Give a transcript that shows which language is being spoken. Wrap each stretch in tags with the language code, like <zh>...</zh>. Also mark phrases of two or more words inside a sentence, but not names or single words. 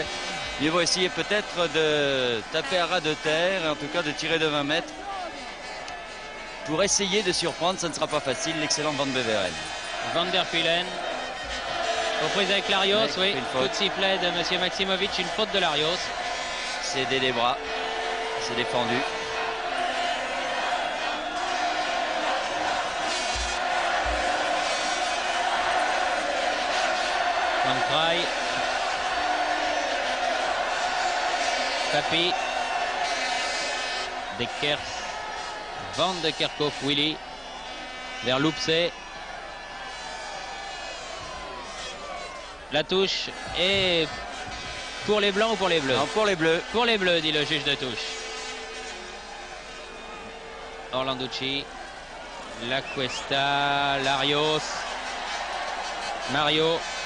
<fr>Ils vont essayer peut-être de taper à ras de terre et en tout cas de tirer de 20 mètres pour essayer de surprendre. Ça ne sera pas facile, l'excellent Van Beveren. Van der Pulen aux prises avec Larios, oui, coup de sifflet de M. Maximovic, une faute de Larios. Cédé les bras, c'est défendu. Van Kraai, Papi, Dekers, Van de Kerkhoff, Willy, vers Loupsé. La touche est pour les blancs ou pour les bleus? Non, pour les bleus. Pour les bleus, dit le juge de touche. Orlanducci, La Cuesta, Larios, Mario.</fr>